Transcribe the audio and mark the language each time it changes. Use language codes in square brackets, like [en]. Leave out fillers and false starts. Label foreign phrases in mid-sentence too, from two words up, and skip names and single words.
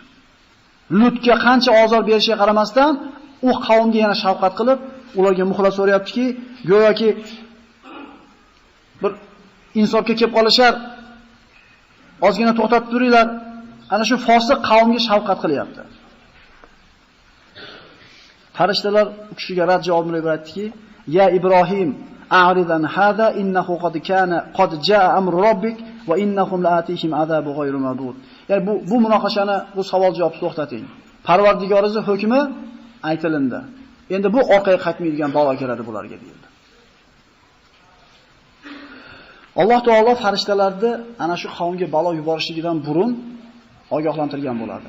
[uz] Lutga qancha ozor berishiga qaramasdan, u qavmga yana shafqat qilib, ularga muxlas so'rayaptiki, go'yoki bir insofga kelib qolishar, ozgina to'xtatib turinglar. Ana shu fosiq qavmga shafqat qilyapti. Farishtalar u kishiga rad javobini berib aytdiki, [ar] "يا إبراهيم أعرض عن هذا إنه قد جاء أمر ربك وإنهم آتيهم عذاب غير مردود." [uz] Ya'ni bu munoqashani, bu savol-javobni to'xtating. Parvardigoringizning hukmi aytilindi. Endi bu orqaga qaytmaydigan balo keladi bularga deyildi. Alloh taolo farishtalarni ana shu qavmga balo yuborishligidan burun ogohlantirgan bo'ladi.